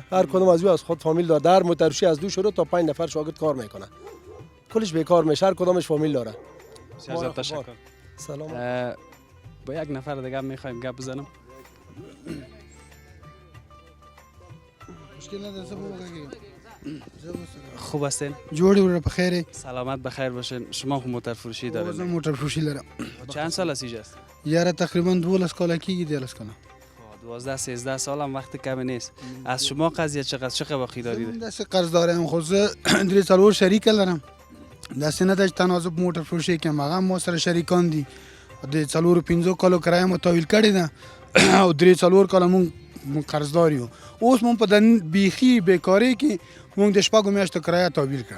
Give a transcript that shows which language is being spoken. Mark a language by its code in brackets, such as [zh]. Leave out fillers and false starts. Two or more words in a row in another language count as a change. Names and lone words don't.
[fa] هر کدوم از از خود فامیل داره. در موتر فروشی از 2 شروع تا 5 نفر شاگرد کار میکنه. کلش بیکار میشه. هر کدومش فامیل داره. بسیار تشکر. سلام. با یک نفر دیگه میخوایم گپ بزنم. خوب هستین؟ [ps] جوړی ور په خیر. [fa] سلامت بخیر باشین. شما خو موتر فروشی دارید؟ [ps] زه موټر فروشی لرم. [fa] چند سال از اینجاست؟ [ps] یاره تقریبا 12 کال کیږي 12 کال. [fa] 12 13 سال هم وقت کمی نیست. از شما قضیه چه باقی دارید؟ دست قرض دارم [ps] خو زه درې څلور شریک لرم. داسې نه د تناسب موټر فروشی کې هغه مو سره شریکان دي. د څلور 15 کالو کرایه مو تحویل کړی ده او درې څلور کال مون قرضدار یو. اوس مون په د بیخي بیکاری کې مونږ د شپږو میاشتو کرایه تحویل کړه.